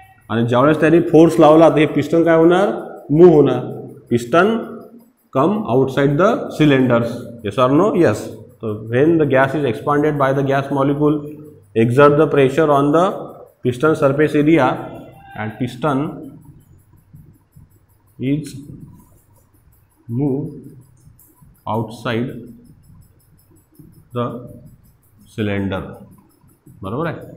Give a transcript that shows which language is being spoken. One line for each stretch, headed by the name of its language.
Marathi: आणि ज्यावेळेस त्यांनी फोर्स लावला तर हे पिस्टन काय होणार, मूव्ह होणार.
English: Piston come outside the cylinders. Yes or no, yes. तर when the gas is expanded by the gas molecule exert the pressure on the piston surface area and piston is moved outside the cylinder.
Marathi: बरोबर आहे.